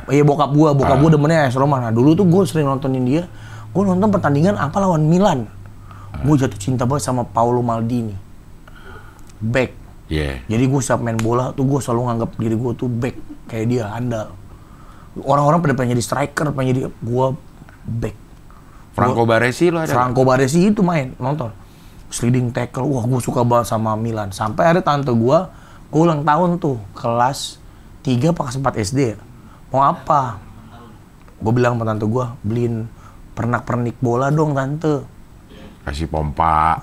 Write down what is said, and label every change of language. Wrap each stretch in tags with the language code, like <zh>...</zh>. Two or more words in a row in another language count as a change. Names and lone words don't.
<id>Iya, bokap gue demennya AS Roma. Nah, dulu tuh gue sering nontonin dia. Gue nonton pertandingan lawan Milan. Gue jatuh cinta banget sama Paolo Maldini. Back. Iya. Jadi gue setiap main bola tuh gue selalu nganggap diri gue tuh back kayak dia, handal. Orang-orang pada pengen jadi striker, pengen jadi gue back. Franco Baresi lo ada? Franco Baresi itu main, nonton.</id> <en>Sliding tackle,</en> <id>wah gue suka banget sama Milan. Sampai ada tante gue ulang tahun tuh, kelas 3 apa kelas 4 SD ya. Mau apa? Gue bilang sama tante gue, beliin pernak-pernik bola dong tante. Kasih pompa.</id>